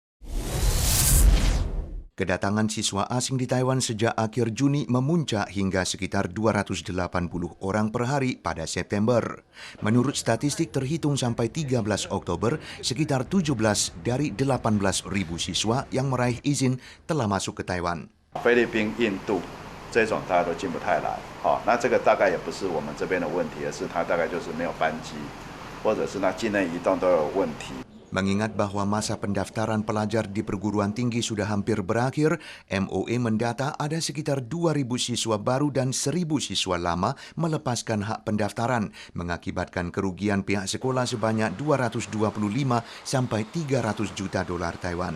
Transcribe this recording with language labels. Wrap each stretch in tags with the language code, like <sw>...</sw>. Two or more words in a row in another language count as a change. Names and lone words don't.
<id>Kedatangan siswa asing di Taiwan sejak akhir Juni memuncak hingga sekitar 280 orang per hari pada September. Menurut statistik terhitung sampai 13 Oktober, sekitar 17 dari 18.000 siswa yang meraih izin telah masuk ke Taiwan. Filipina, India,</id> <zh>这种大家都进不太来。那这个大概也不是我们这边的问题，而是它大概就是没有班机，或者是那境内移动都有问题。</zh> <id>Mengingat bahwa masa pendaftaran pelajar di perguruan tinggi sudah hampir berakhir, MOE mendata ada sekitar 2.000 siswa baru dan 1.000 siswa lama melepaskan hak pendaftaran, mengakibatkan kerugian pihak sekolah sebanyak 225 sampai 300 juta dolar Taiwan.</id>